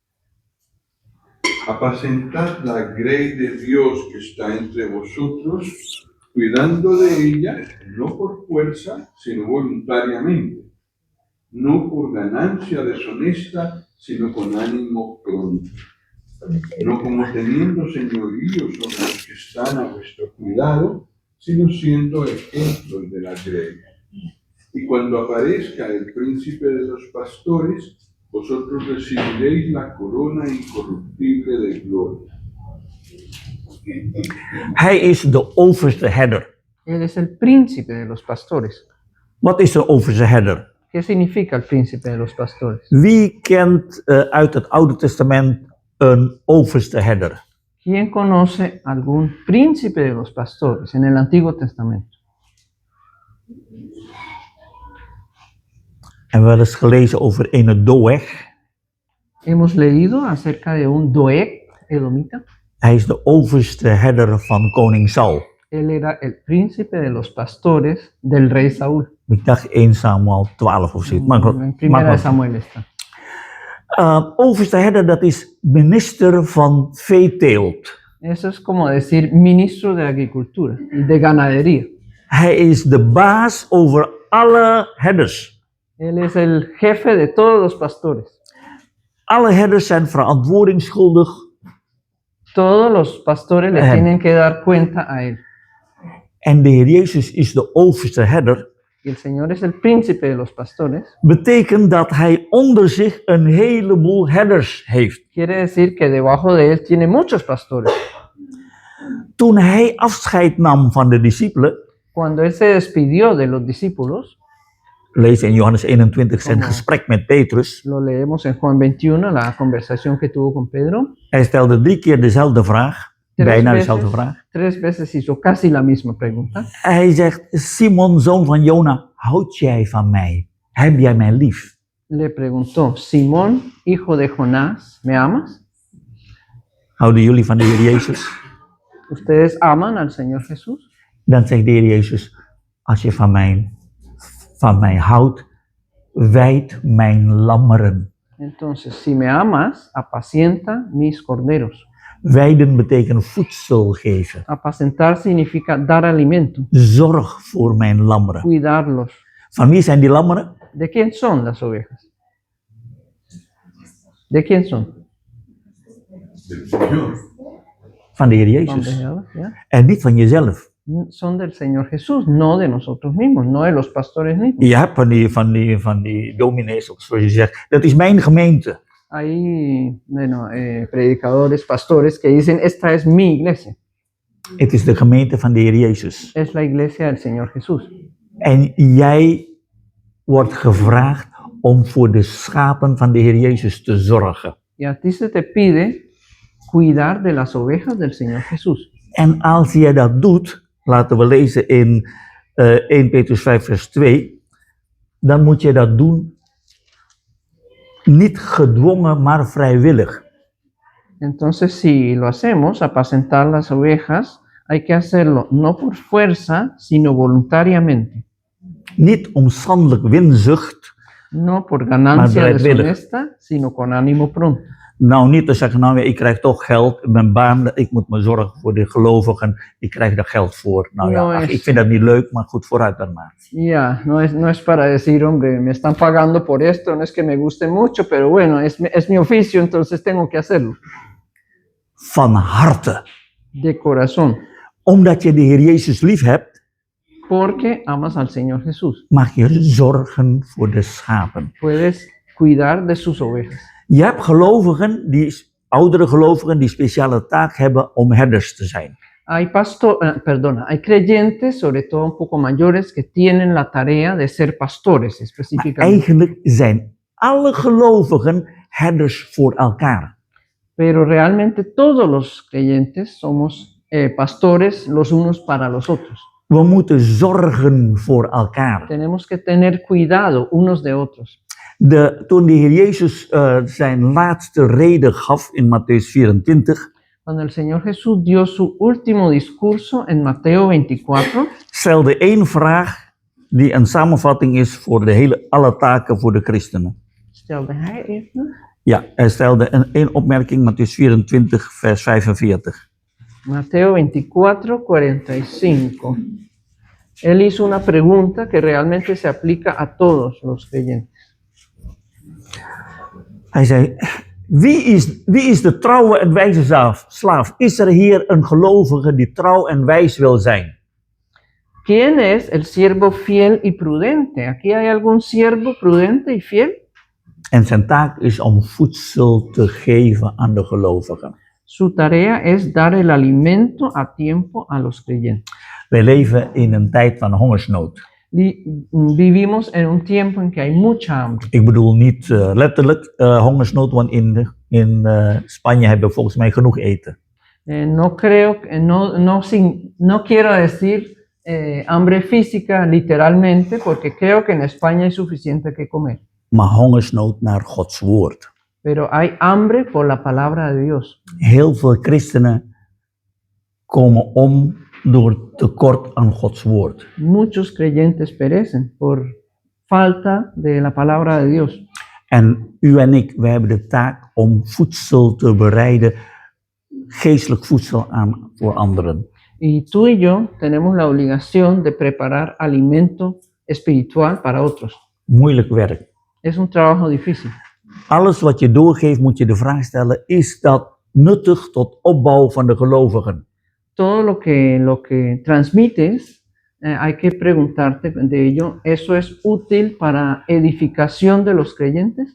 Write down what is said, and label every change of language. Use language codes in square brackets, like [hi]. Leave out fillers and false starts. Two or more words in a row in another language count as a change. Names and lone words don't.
[es] Apacentad la grey de Dios que está entre vosotros, cuidando de ella, no por fuerza, sino voluntariamente, no por ganancia deshonesta, sino con ánimo pronto, no como teniendo señorío sobre los que están a vuestro cuidado, sino siendo ejemplos de la grey. Y cuando aparezca el príncipe de los pastores, vosotros recibiréis la corona incorruptible de gloria. [nl] Hij is de overste herder. [es] Él es el príncipe de los pastores. [nl] Wat is de overste herder? [es] ¿Qué significa el príncipe de los pastores? [nl] Wie kent uit het Oude Testament een overste herder? [es] ¿Quién conoce algún príncipe de los pastores en el Antiguo Testamento? [nl] En we hebben eens gelezen over een Doeg. [es] Hemos leído acerca de un Doeg edomita. [nl] Hij is de overste herder van koning Saul. [es] Él era el príncipe de los pastores del rey Saúl. [nl] Ik dacht 1 Samuel 12 of zoiets. Maar [es] En primera de Samuel está. [nl] Overste herder, dat is minister van veeteelt. [es] Eso es como decir ministro de agricultura y de ganadería. [nl] Hij is de baas over alle herders. [es] Él es el jefe de todos los pastores. [nl] Alle herders zijn verantwoordingsschuldig. [es] Todos los pastores le [nl] Hem. [es] tienen que dar cuenta a él. [nl] En de Heer Jezus is de overste herder. [es] Y el Señor es el príncipe de los pastores. [nl] Betekent dat hij onder zich een heleboel herders heeft. [es] Quiere decir que debajo de él tiene muchos pastores. [nl] Toen hij afscheid nam van de discipelen, [es] Cuando él se despidió de los discípulos, [nl] lees in Johannes 21 zijn [es] Como- [nl] gesprek met Petrus. [es] lo leemos en Juan 21, la conversación que tuvo con Pedro. [nl] Hij stelde 3 keer dezelfde vraag. Bijna dezelfde vraag. [es] 3 veces hizo casi la misma pregunta. [nl] Hij zegt, Simon, zoon van Jona, houd jij van mij? Heb jij mij lief? [es] Le preguntó, Simón, hijo de Jonás, ¿me amas? [nl] Houden jullie van de Heer Jezus? [es] ¿Ustedes aman al Señor Jesús? [nl] Dan zegt de Heer Jezus, als je van mij houdt, wijd mijn lammeren. [es] Entonces, si me amas, apacienta mis corderos. [nl] Wijden betekent voedsel geven. [es] Apacentar significa dar alimento, [nl] Zorg voor mijn lammeren. [es] cuidarlos. [nl] Van wie zijn die lammeren? [es] ¿De quién son las ovejas? ¿De quién son? Del Señor. [nl] Van de Heer [es] Son de [nl] Jezus. [es] Jehová, ¿ya? [nl] En niet van jezelf. [es] Son del Señor Jesús, no de nosotros mismos, no de los pastores mismos. [nl] Je hebt van die dominees, of zoals je zegt, dat is mijn gemeente. [es] Hay predicadores, pastores que dicen, esta es mi iglesia, [nl] Het is de gemeente van de Heer Jezus. [es] es la iglesia del Señor Jesús. [nl] En jij wordt gevraagd om voor de schapen van de Heer Jezus te zorgen. [es] Y a ti se te pide cuidar de las ovejas del Señor Jesús. [nl] En als jij dat doet, laten we lezen in 1 Petrus 5 vers 2, dan moet je dat doen niet gedwongen, maar vrijwillig. [es] Entonces, si lo hacemos, apacentar las ovejas, hay que hacerlo no por fuerza, sino voluntariamente. [nl] Niet omstandelijk winzucht. [es] No por ganancia [nl] Maar bereidwillig. [es] deshonesta, sino con ánimo pronto. [nl] Nou, niet te zeggen, nou ja, ik krijg toch geld, mijn baan, ik moet me zorgen voor de gelovigen, ik krijg daar geld voor. Nou ja, [es] No [nl] ach, [es] es- [nl] ik vind dat niet leuk, maar goed, vooruit dan maar. [es] Ya, no es para decir, hombre, me están pagando por esto, no es que me guste mucho, pero bueno, es mi oficio, entonces tengo que hacerlo. [nl] Van harte. [es] De corazón, [nl] Omdat je de Heer Jezus lief hebt, [es] porque amas al Señor Jesús. [nl] mag je zorgen voor de schapen. [es] Puedes cuidar de sus ovejas. [nl] Je hebt gelovigen, oudere gelovigen, die speciale taak hebben om herders te zijn. [es] Hay hay creyentes, sobre todo un poco mayores, que tienen la tarea de ser pastores [nl] Maar [es] específicamente. [nl] eigenlijk zijn alle gelovigen herders voor elkaar. [es] Pero realmente todos los creyentes somos pastores los unos para los otros. [nl] We moeten zorgen voor elkaar. [es] Tenemos que tener cuidado unos de otros. [nl] Toen de Heer Jezus zijn laatste reden gaf in Mattheüs 24, [es] Cuando el Señor Jesús dio su último discurso en Mateo 24, [nl] stelde één vraag die een samenvatting is voor alle taken voor de christenen. stelde hij even, Ja, hij stelde één opmerking, Mattheüs 24, vers 45. [es] Mateo 24, 45. Él hizo una pregunta que realmente se aplica a todos los creyentes. [nl] Hij zei, wie is de trouwe en wijze slaaf? Is er hier een gelovige die trouw en wijs wil zijn? [es] ¿Quién es el siervo fiel y prudente? ¿Aquí hay algún siervo prudente y fiel? [nl] En zijn taak is om voedsel te geven aan de gelovigen. [es] Su tarea es dar el alimento a tiempo a los creyentes. [nl] Wij leven in een tijd van hongersnood. [es] Vivimos en un tiempo en que hay mucha hambre. [nl] Ik bedoel niet letterlijk hongersnood, want in Spanje hebben we volgens mij genoeg eten. [es] No quiero decir hambre física, literalmente, porque creo que en España hay suficiente que comer. [nl] maar hongersnood naar Gods woord. [es] Pero hay hambre por la palabra de Dios. [nl] Heel veel christenen komen om door tekort aan Gods woord. [es] Muchos creyentes perecen por falta de la palabra de Dios. [nl] En u en ik, wij hebben de taak om voedsel te bereiden, geestelijk voedsel voor anderen. [es] Y tú y yo tenemos la obligación de preparar alimento espiritual para otros. [nl] Moeilijk werk. [es] Es un trabajo difícil. [nl] Alles wat je doorgeeft, moet je de vraag stellen, is dat nuttig tot opbouw van de gelovigen? [es] Todo lo que transmites, hay que preguntarte de ello, ¿eso es útil para edificación de los creyentes?